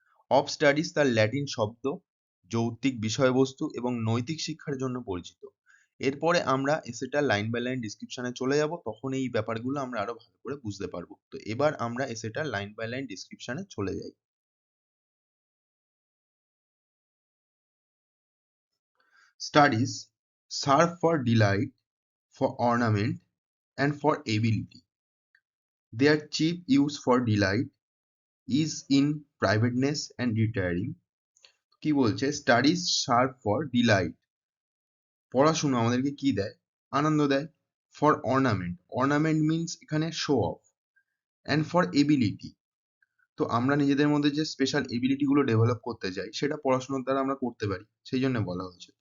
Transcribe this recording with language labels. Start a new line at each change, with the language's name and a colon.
Bangla: Of studies তার Latin শব্দ, যৌক্তিক বিষয়বস্তু এবং নৈতিক শিক্ষার জন্য পরিচিত। এরপরে আমরা এসেটা লাইন বাই লাইন ডিসক্রিপশনে চলে যাব, তখন এই ব্যাপারগুলো আমরা আরো ভালো করে বুঝতে পারবো। তো এবার আমরা এসেটা লাইন বাই লাইন ডিসক্রিপশনে চলে যাই।
English: Studies serve for delight, for ornament, and for ability. Their chief use for delight is in privateness and retiring.
Bangla: কি বলছে?
English: studies serve for delight,
Bangla: পড়াশোনা আমাদেরকে কি দেয়? আনন্দ দেয়।
English: for ornament, ornament means
Bangla: এখানে show off.
English: and for ability,
Bangla: তো আমরা নিজেদের মধ্যে যে স্পেশাল এবিলিটি গুলো ডেভেলপ করতে চাই, সেটা পড়াশোনার দ্বারা আমরা করতে পারি, সেই জন্য বলা হয়েছে।